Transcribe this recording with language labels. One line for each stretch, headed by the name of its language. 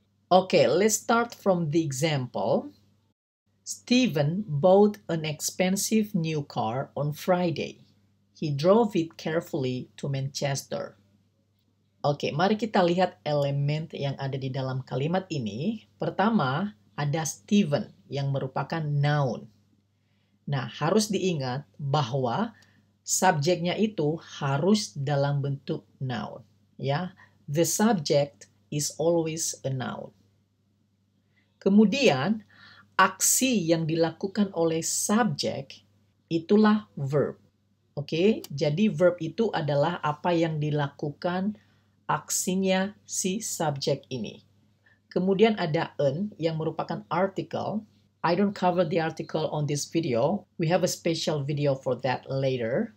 English: Okay, let's start from the example. Steven bought an expensive new car on Friday. He drove it carefully to Manchester.
Indonesian: Oke, mari kita lihat elemen yang ada di dalam kalimat ini. Pertama, ada Steven yang merupakan noun. Nah, harus diingat bahwa subjeknya itu harus dalam bentuk noun.
English: Ya, the subject is always a noun.
Indonesian: Kemudian, aksi yang dilakukan oleh subjek itulah verb. Oke, jadi verb itu adalah apa yang dilakukan aksinya si subjek ini. Kemudian ada an yang merupakan article.
English: I don't cover the article on this video. We have a special video for that later.